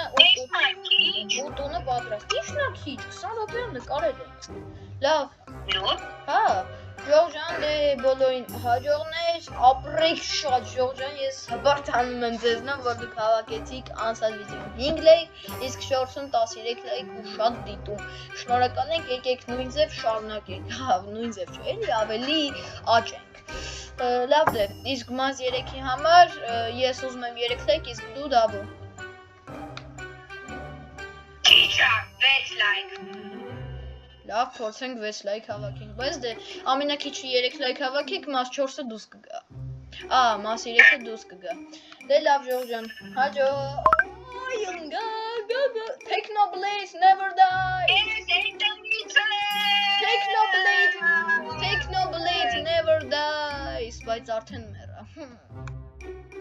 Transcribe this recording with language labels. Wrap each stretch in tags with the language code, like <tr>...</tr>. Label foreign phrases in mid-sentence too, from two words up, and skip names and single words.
<hy>ու տունը պատրաստ։ Ինչն ա քիչ, 20 րոպեում նկարել ենք։ Լավ։ Հա, ժող ջան, դե բոլորին հաջողներ, ապրեք շատ ժող ջան, ես հպարտանում եմ ձեզնով, որ դուք հավաքեցիք անցած վիդեոն 5 լայք, իսկ շորտսում 13 լայք ու շատ դիտում։ Շնորհակալ ենք, եկեք նույն ձև շարունակենք։ Հա, նույն ձև չէ, էլի ավելի աճենք։ Լավ դե, իսկ մազ 3-ի համար ես ուզում եմ 3 լայք, իսկ դու Դավո։ Չիչա, 6 լայք։ Լավ, փորձենք 6 լայք հավաքենք, բայց դե ամենակիչը 3 լայք հավաքենք, մաս 4-ը դուրս կգա։ Մաս 3-ը դուրս կգա։ Դե լավ ժող ջան, հաջո։</hy> <en>Technoblade never die։ Technoblade never dies,</en> <hy>բայց արդեն մեռա։</hy>